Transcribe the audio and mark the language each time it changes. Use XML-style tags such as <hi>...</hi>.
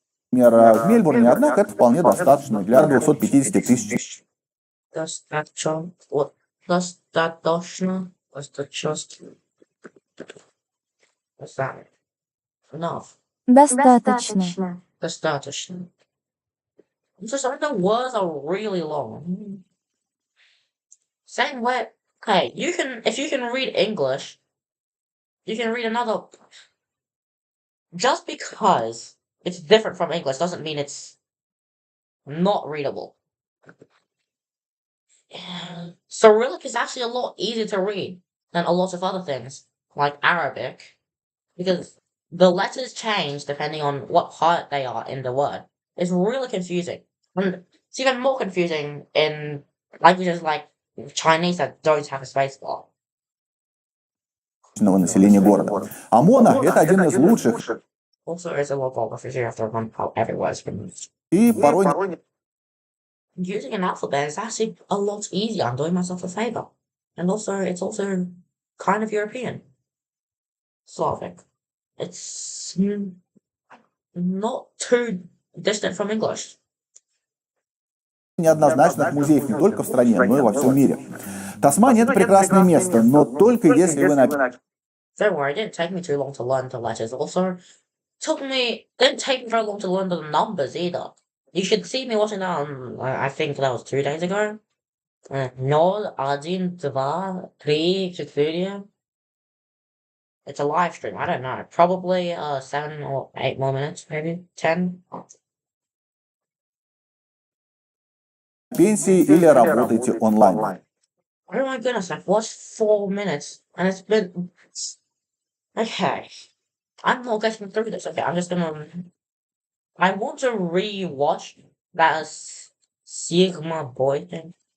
<ru>в Мельбурне, однако это вполне достаточно для 250 тысяч. достаточно, вот, достаточно, достаточно,</ru> <en>enough,</en> <ru>Достаточно. достаточно.</ru> <en>Just some of the words are really long. Same way, okay, if you can read English, you can read another. Just because it's different from English doesn't mean it's not readable. Cyrillic is actually a lot easier to read than a lot of other things, like Arabic, because the letters change depending on what part they are in the word. It's really confusing. And it's even more confusing in languages like Chinese that don't have a spacebar.</en> <ru>Населения города. ОМОНа – это один из лучших</ru> <en>Also, it's a lot more confusing after one how every word is pronounced.</en> <ru>и порой</ru> <en>Using an alphabet is actually a lot easier. I'm doing myself a favor. And also, it's also kind of European. Slavic. It's not too distant from English.</en> <ru>неоднозначных музеев не только в стране, но и во всем мире. Тасмания – это прекрасное место, но только если вы</ru> <en>Don't worry, it didn't take me too long to learn the letters. Also, didn't take me very long to learn the numbers either. You should see me watching that on, I think that was 2 days ago. 0, 1, 2, 3, 4. It's a live stream, I don't know. Probably 7 or 8 more minutes, maybe 10.</en> <ru>пенсии или работаете онлайн.</ru> <en>Oh my goodness, I've watched 4 minutes and it's been. Okay. I'm not getting through this. Okay, I'm just gonna. I want to re-watch that Sigma Boy thing.</en>